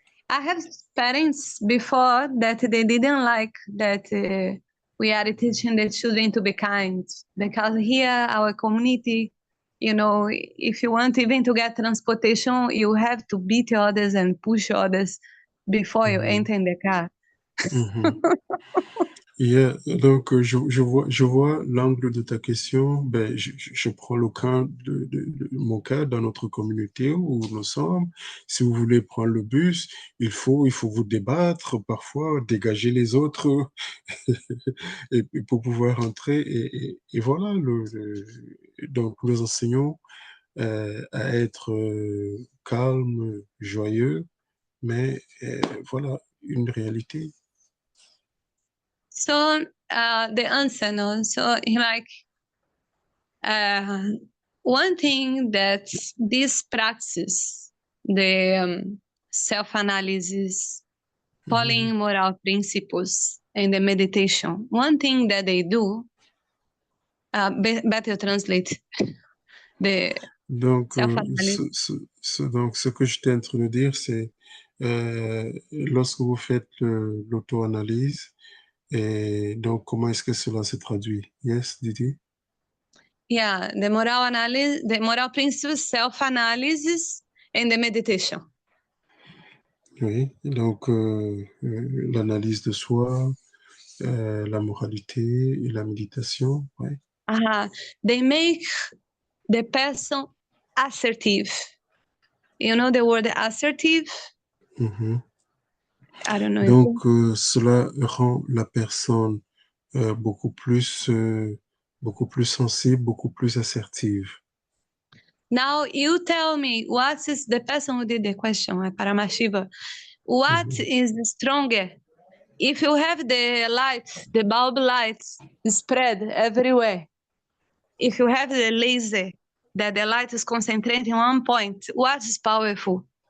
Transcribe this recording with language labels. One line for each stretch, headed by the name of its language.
English: I have parents before that they didn't like that we are teaching the children to be kind, because here our community, if you want even to get transportation, you have to beat others and push others before you enter in the car.
French: Yeah, donc je vois l'angle de ta question. Ben, je prends le cas de mon cas dans notre communauté où nous sommes. Si vous voulez prendre le bus, il faut vous débattre, parfois dégager les autres et pour pouvoir entrer. Et voilà, donc nous enseignons à être calme, joyeux, mais voilà une réalité.
English: So the answer, no? So like one thing that this practice, the self-analysis, following moral principles, and the meditation, one thing that they do, better translate the
French: Donc,
English: self-analysis.
French: donc, ce que j'étais en train de dire, c'est lorsque vous faites l'auto-analyse, et donc comment est-ce que cela se traduit?
English: Yes, Didi? Yeah, the moral analysis, the moral principles, self-analysis, and the meditation.
French: Oui, donc l'analyse de soi, la moralité et la méditation, ouais.
English: They make the person assertive. You know the word assertive? I don't know.
French: Donc, cela rend la personne beaucoup plus sensible, beaucoup plus assertive.
English: Now you tell me, what is the person who did the question, Paramashiva? What is stronger? If you have the light, the bulb lights spread everywhere, if you have the laser that the light is concentrated in one point, what is powerful?